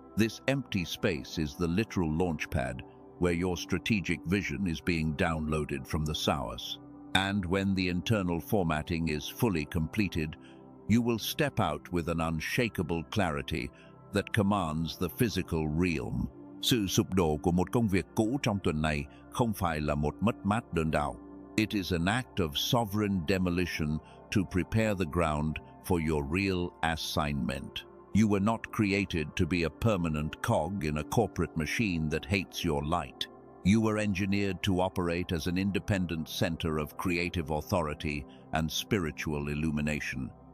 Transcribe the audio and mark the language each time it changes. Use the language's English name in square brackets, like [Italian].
[English] This empty space is the literal launchpad where your strategic vision is being downloaded from the source. And when the internal formatting is fully completed, you will step out with an unshakable clarity that commands the physical realm. [Vietnamese] Sự sụp đổ của một công việc cũ trong tuần này không phải là một mất mát đơn đau. [English] It is an act of sovereign demolition to prepare the ground for your real assignment. You were not created to be a permanent cog in a corporate machine that hates your light. You were engineered to operate as an independent center of creative authority and spiritual illumination.